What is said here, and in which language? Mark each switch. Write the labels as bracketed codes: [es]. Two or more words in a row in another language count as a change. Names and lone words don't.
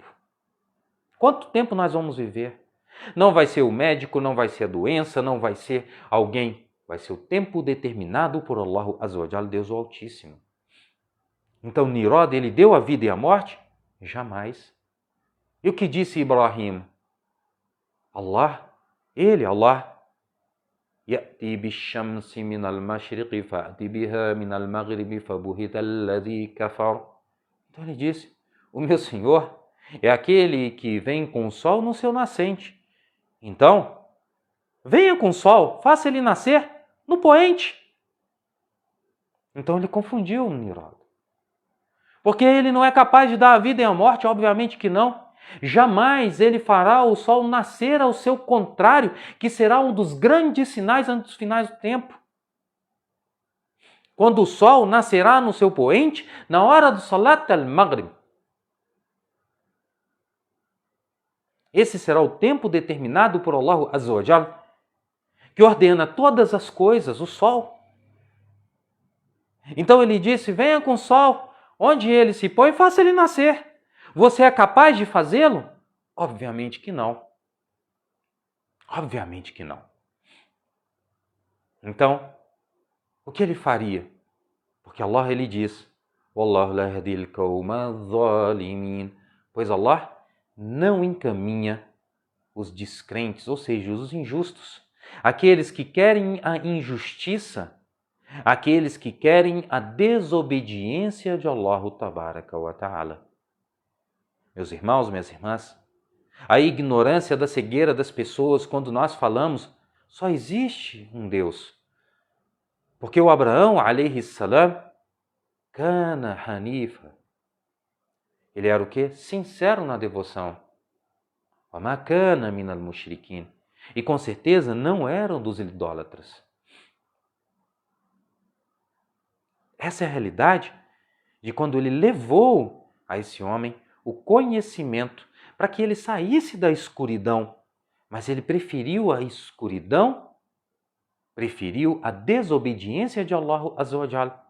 [pt] Quanto tempo nós vamos viver? Não vai ser o médico, não vai ser a doença, não vai ser alguém. Vai ser o tempo determinado por [ar] الله عز وجل, [pt] Deus o Altíssimo. Então, Nirod, ele deu a vida e a morte? Jamais. E o que disse Ibrahim? [ar] الله يأتي بالشمس من المشرق فأت بها من المغرب فبهت الذي كفر. [pt] Então ele disse, o meu Senhor é aquele que vem com o sol no seu nascente. Então, venha com o sol, faça ele nascer no poente. Então ele confundiu o Nirod. Porque ele não é capaz de dar a vida e a morte, obviamente que não. Jamais ele fará o sol nascer ao seu contrário, que será um dos grandes sinais antes dos finais do tempo. Quando o sol nascerá no seu poente, na hora do [ar] صلاة المغرب. [pt] Esse será o tempo determinado por [ar] الله عز وجل, [pt] que ordena todas as coisas, o sol. Então ele disse, venha com o sol, onde ele se põe, faça ele nascer. Você é capaz de fazê-lo? Obviamente que não. Obviamente que não. Então, o que ele faria? Porque Allah, ele diz, [ar] والله لا يهدي القوم الظالمين. [pt] Pois Allah não encaminha os descrentes, ou seja, os injustos. Aqueles que querem a injustiça, aqueles que querem a desobediência de [ar] الله تبارك وتعالى. [pt] Meus irmãos, minhas irmãs, a ignorância da cegueira das pessoas quando nós falamos só existe um Deus. Porque o Abraão, [ar] عليه السلام كان حنيفا. [pt] Ele era o quê? Sincero na devoção. [ar] وما كان من المشركين. [pt] E com certeza não eram dos idólatras. Essa é a realidade de quando ele levou a esse homem o conhecimento para que ele saísse da escuridão. Mas ele preferiu a escuridão, preferiu a desobediência de [ar] الله عز وجل.